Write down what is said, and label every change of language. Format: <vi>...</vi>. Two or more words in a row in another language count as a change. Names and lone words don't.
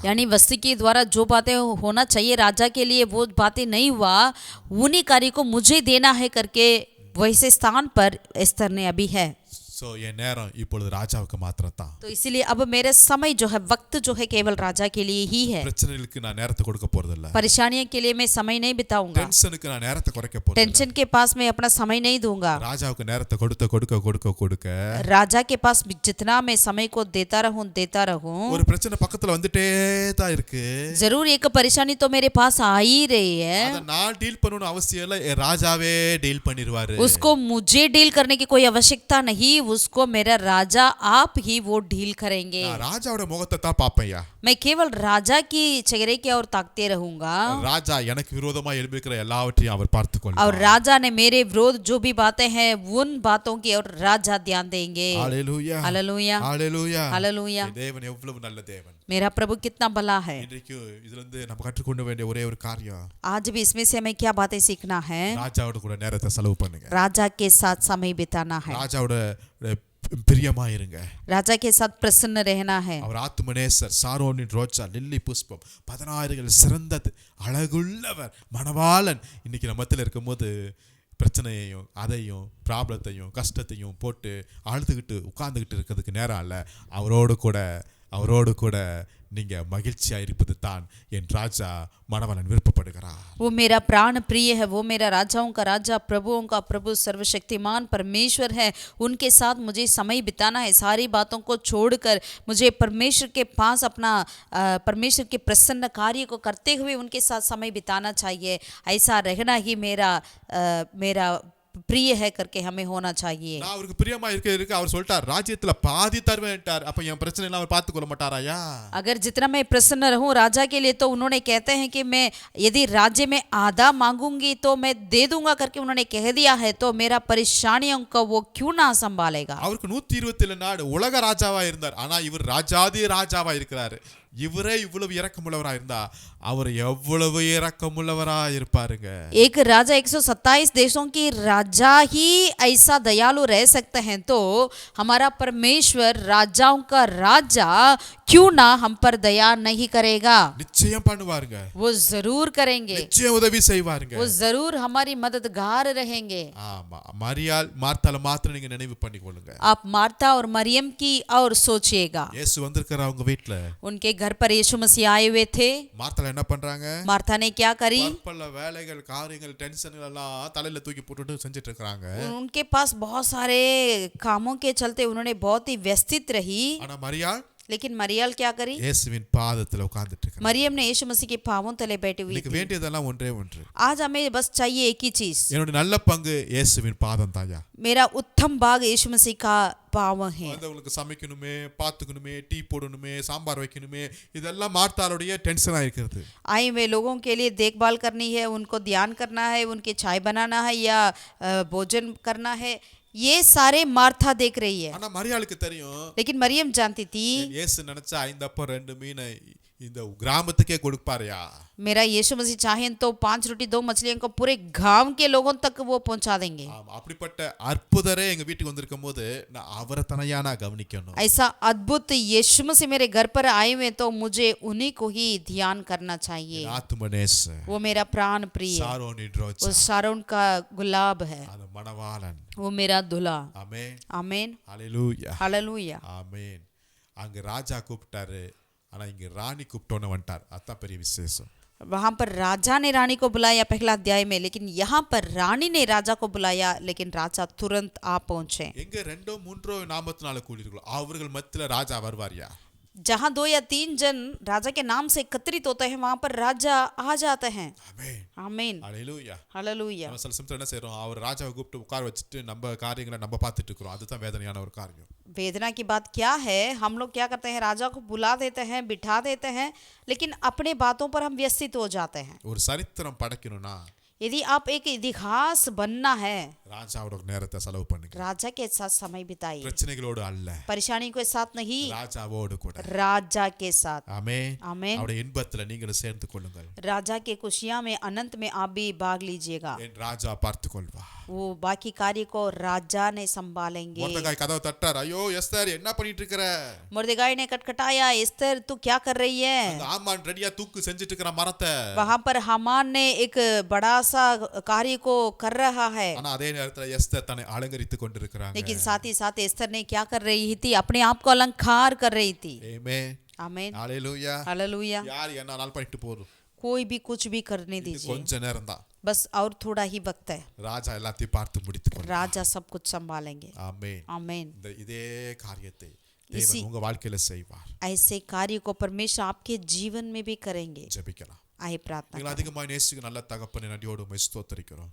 <hi>यानी वस्ती के द्वारा जो बातें होना चाहिए राजा के लिए वो बातें नहीं हुआ, उन्हीं कार्य को मुझे देना है करके वैसे स्थान पर एस्तर ने अभी है।</hi> <ta>சோ என் நேரம் இப்பொழுது ராஜாவுக்கு மாத்திரம் தான்.</ta> <hi>तो इसीलिए अब मेरा समय जो है, वक्त जो है केवल राजा के लिए ही है।</hi> <ta>பிரச்சனைகளுக்கு நான் நேரத்தை கொடுக்க போறது இல்ல.</ta> <hi>परेशानियों के लिए मैं समय नहीं बिताऊंगा,</hi> <ta>டென்ஷனுக்கு நான் நேரத்தை குறைக்க போறது இல்ல.</ta> <hi>टेंशन के पास मैं अपना समय नहीं दूंगा।</hi> <ta>ராஜாவுக்கு நேரத்தை கொடுக்க</ta> <hi>राजा के पास जितना मैं समय को देता रहूं,</hi> <ta>ஒரு பிரச்சனை பக்கத்துல வந்துட்டே தான் இருக்கு.</ta> <hi>जरूर एक परेशानी तो मेरे पास आ ही रही है,</hi> <ta>அத நான் டீல் பண்ணனும் அவசியம் இல்ல, என் ராஜாவே டீல் பண்ணிடுவாரு.</ta> <hi>उसको मुझे डील करने की कोई आवश्यकता नहीं, उसको मेरा राजा आप ही वो डील करेंगे।</hi> <ta>நான் ராஜாவோட முகத்தை தான் பாப்பேன்யா.</ta> <hi>मैं केवल राजा की चेहरे की ओर ताकते रहूंगा,</hi> <ta>ராஜா எனக்கு விரோதமா எழும்பிக்கிற எல்லாவற்றையும் அவர் பார்த்துக்கொள்வார்.</ta> <hi>और राजा ने मेरे विरोध जो भी बातें हैं उन बातों की ओर राजा ध्यान देंगे।</hi> <ta>ஹalleluya,</ta> <hi>हालेलुया,</hi> <ta>ஹalleluya,</ta> <hi>हालेलुया।</hi> <ta>தேவன் எவ்வளவு நல்ல தேவன்.</ta> <hi>मेरा प्रभु कितना भला है।</hi> <ta>இன்றைக்கு இதுல இருந்து நம்ம கற்றுக்கொள்ள வேண்டிய ஒரே ஒரு காரியம்,</ta> <hi>आज भी इसमें से हमें क्या बातें सीखना है?</hi> <ta>ராஜாவோட கூட நேரத்தை செலவு பண்ணுங்க.</ta> <hi>राजा के साथ समय बिताना है,</hi> <ta>ராஜாவோட பிரியமா இருங்க.</ta> <hi>राजा के साथ प्रसन्न रहना है।</hi> <ta>அவர் ஆத்துமநேசர், சாரோனின் ரோஜா, லில்லி புஷ்பம், 16 சிறந்தது, அழகுள்ளவர், மணவாளன். இன்னைக்கு நம்ம மத்தியில இருக்கும்போது பிரச்சனையையும் அதையும் ப்ராப்ளத்தையும் கஷ்டத்தையும் போட்டு அழுதுகிட்டு உட்கார்ந்துகிட்டு இருக்கிறதுக்கு நேரம் அல்ல. அவரோடு கூட நீங்க மகிழ்ச்சியா இருப்பது தான் என் ராஜா மணவாளன் விருப்பப்படுகிறார்.</ta> <hi>वो मेरा प्राण प्रिय है, वो मेरा राजाओं का राजा, प्रभुओं का प्रभु, सर्वशक्तिमान परमेश्वर है। उनके साथ मुझे समय बिताना है। सारी बातों को छोड़कर मुझे परमेश्वर के पास अपना परमेश्वर के प्रसन्न कार्य को करते हुए उनके साथ समय बिताना चाहिए। ऐसा रहना ही मेरा प्रिय है करके हमें होना चाहिए।</hi> <ta>நான் அவருக்கு பிரியமா இருக்க அவர் சொல்லிட்டார் ராஜ்யத்துல பாதி தருவேன்ட்டார். அப்ப என் பிரச்சனை எல்லாம் அவர் பார்த்து கொள்ள மாட்டாராயா?</ta> <hi>अगर जितना मैं प्रसन्न रहूं राजा के लिए, तो उन्होंने कहते हैं कि मैं यदि राज्य में आधा मांगूंगी तो मैं दे दूंगा करके उन्होंने कह दिया है, तो मेरा परेशानियों को वो क्यों ना संभालेगा।</hi> <ta>அவருக்கு 127 நாடு உலக ராஜாவா இருந்தார். ஆனா இவர் ராஜாதி ராஜாவா இருக்கிறாரு. இவரே இவ்வளவு இரக்கமுள்ளவரா இருந்தா அவர் எவ்வளவு இரக்கமுள்ளவரா இருப்பாருங்க।</ta> <hi>एक राजा 127 देशों की राजा ही ऐसा दयालु रह सकते हैं, तो हमारा परमेश्वर राजाओं का राजा क्यों ना हम पर दया नहीं करेगा।</hi> <ta>நிச்சயம் பண்ணுவாருங்க,</ta> <hi>वो जरूर करेंगे,</hi> <ta>நிச்சயம் உதவி செய்வாருங்க,</ta> <hi>वो जरूर हमारी मददगार रहेंगे।</hi> <ta>ஆமா மரியாள் மார்த்தால மாத்திரம் நீங்க நினைவு பண்ணிக்கொள்ளுங்க।</ta> <hi>आप मार्था और मरियम की और सोचिएगा।</hi> <ta>இயேசு வந்திருக்காரு அவங்க வீட்ல।</ta> <hi>उनके घर पर यीशु मसीह आए हुए थे।</hi> <ta>மார்த்தால என்ன பண்றாங்க?</ta> <hi>मार्था ने क्या करी?</hi> <ta>பல வேலைகள் காரியங்கள் டென்ஷன்கள் எல்லாம் தலையில தூக்கி போட்டுட்டு செஞ்சிட்டு இருக்காங்க।</ta> <hi>उनके पास बहुत सारे कामों के चलते उन्होंने बहुत ही व्यस्तित रही।</hi> <ta>ஆனா மரியாள்</ta> <hi>लेकिन मरियम क्या करी?</hi> <ta>இயேசுவின் பாதத்துல உட்கார்ந்துட்டு இருக்காங்க।</ta> <hi>मरियम ने यीशु मसीह के पांवों तले बैठी हुई</hi> <ta>எனக்கு</ta> <hi>थी।</hi> <ta>வேண்டியதெல்லாம் ஒன்றே ஒன்று,</ta> <hi>आज हमें बस चाहिए एक ही चीज।</hi> <ta>என்னோட நல்ல பங்கு இயேசுவின் பாதம் தாயா।</ta> <hi>मेरा उत्तम भाग यीशु मसीह का पाव है।</hi> <ta>உங்களுக்கு சமைக்கணுமே, பாத்துக்கணுமே, டீ போடணுமே, சாம்பார் வைக்கணுமே, இதெல்லாம் மார்த்தாளுடைய டென்ஷனா இருக்கிறது।</ta> <hi>आए हुए लोगों के लिए देखभाल करनी है, उनको ध्यान करना है, उनके चाय बनाना है या भोजन करना है, ये सारे मार्था देख रही है।</hi> <ta>ஆனா மரியாளுக்கு தெரியும்,</ta> <hi>लेकिन मरियम जानती थी</hi> <ta>இயேசு நினைச்சா 5 அப்பம் 2 மீன் இந்த கிராமத்துக்கே கொடுப்பாருயா।</ta> <hi>मेरा यीशु मसीह चाहें तो 5 रोटी 2 मछलियों को पूरे गांव के लोगों तक वो पहुंचा देंगे।</hi> <ta>ஆமா அப்படிப்பட்ட அற்புதரே எங்க வீட்டுக்கு வந்திருக்கும்போது நான் அவரை தனையா நான் கவனிக்கணும்।</ta> <hi>ऐसा अद्भुत यीशु मसीह मेरे घर पर आए हुए, तो मुझे उन्हीं को ही ध्यान करना चाहिए।</hi> <ta>ஆத்துமனேஸ்</ta> <hi>वो मेरा प्राण प्रिय,</hi> <ta>சாரோனின்</ta> <hi>वो</hi> <ta>ரோஜா,</ta> <hi>शारोन का गुलाब है,</hi> <ta>அந்த மணவாளன்।</ta> <hi>वो मेरा दुल्हा।</hi> <ta>ஆமென்,</ta> <hi>आमीन,</hi> <ta>ஹalleluya,</ta> <hi>हालेलुया।</hi> <ta>ஆமென்। அங்க ராஜா கூப்பிட்டாரு, ஆனா இங்க ராணி கூப்பிட்டோன்னு வந்துட்டார்। அதான் பெரிய விசேஷம்।</ta> <hi>वहां पर राजा ने रानी को बुलाया पहला अध्याय में, लेकिन यहाँ पर रानी ने राजा को बुलाया, लेकिन राजा तुरंत आ पहुंचे।</hi> <ta>எங்க 2 3 நாமத்தினால கூடியிருக்கோ அவர்கள் மத்தியில ராஜா வருவாரியா?</ta> <hi>जहाँ 2 या 3 जन राजा के नाम से एकत्रित होते हैं, वहां पर राजा आ जाते हैं।</hi> <ta>ஆமென்,</ta> <hi>आमीन,</hi> <ta>ஹalleluya।</ta> <hi>हालेलुया।</hi> <ta>நம்ம சில சமயத்துல என்ன செய்றோம், அவர் ராஜாவை கூப்பிட்டு உட்கார வச்சுட்டு நம்ம காரியங்களை நம்ம பார்த்துட்டு இருக்கிறோம்। அதுதான் வேதனையான ஒரு காரியம்।</ta> <hi>वेदना की बात क्या है, हम लोग क्या करते हैं, राजा को बुला देते हैं, बिठा देते हैं, लेकिन अपने बातों पर हम व्यस्तित हो जाते हैं।</hi> <ta>ஒரு சரித்திரம் படைக்கணும்னா</ta> <hi>यदि आप एक इतिहास बनना है,</hi> <ta>ராஜாவோட நேரத்தை செலவு பண்ணுங்க।</ta> <hi>राजा के साथ समय बिताइए,</hi> <ta>பிரச்சனைகளோடு அல்ல,</ta> <hi>परेशानी के साथ नहीं,</hi> <ta>ராஜாவோடு கூட।</ta> <hi>राजा के साथ।</hi> <ta>ஆமென்,</ta> <hi>आमीन।</hi> <ta>அவருடைய இன்பத்துல நீங்களும் சேர்ந்து கொள்ளுங்கள்।</ta> <hi>राजा के खुशियां में, अनंत में आप भी भाग लीजिएगा।</hi> <ta>என் ராஜா பார்த்து கொள்வா।</ta> <hi>वो बाकी कार्य को राजा ने संभालेंगे।</hi> <ta>மொர்தெகாய் கதவை தட்டார், ஐயோ எஸ்தர் என்ன பண்ணிட்டு இருக்கிற?</ta> <hi>मुर्देगाई ने कटकटाया, एस्तर तू क्या कर रही है?</hi> <ta>அந்த ஆமான் ரெடியா தூக்கு செஞ்சுட்டு இருக்கிற மரத்தை।</ta> <hi>वहां पर हामान ने एक बड़ा सा कार्य को कर रहा है,</hi> <ta>ஆனா அதே நேரத்துல எஸ்தர் தன்னை அலங்கரித்து கொண்டிருக்கிறாங்க।</ta> <hi>लेकिन साथ ही साथ एस्तर ने क्या कर रही थी, अपने आप को अलंकार कर रही थी।</hi> <ta>ஆமென்,</ta> <hi>आमीन,</hi> <ta>ஹalleluya।</ta> <hi>हालेलुया।</hi> <ta>யார் என்னாலும் பண்ணிட்டு போறோம்,</ta> <hi>कोई भी कुछ भी करने</hi> <ta>இது</ta> <hi>दीजिए,</hi> <ta>கொஞ்ச நேரம் தான்।</ta> <hi>बस और थोड़ा ही वक्त है,</hi> <ta>ராஜா எல்லாத்தையும் பார்த்து முடித்து கொள்வார்।</ta> <hi>राजा सब कुछ संभालेंगे।</hi> <ta>ஆமென்।</ta> <hi>आमीन।</hi> <ta>இதே காரியத்தை தேவன் உங்க வாழ்க்கையில செய்வார்।</ta> <hi>ऐसे कार्य को परमेश्वर आपके जीवन में भी करेंगे।</hi> <ta>ஜெபிக்கலாம்।</ta> <hi>आइए प्रार्थना</hi> <ta>நீங்கள் அதிகமாக நேசிக்க நல்ல தகப்பனை நன்றியோடு உம்மை ஸ்தோத்திரிக்கிறோம்।</ta>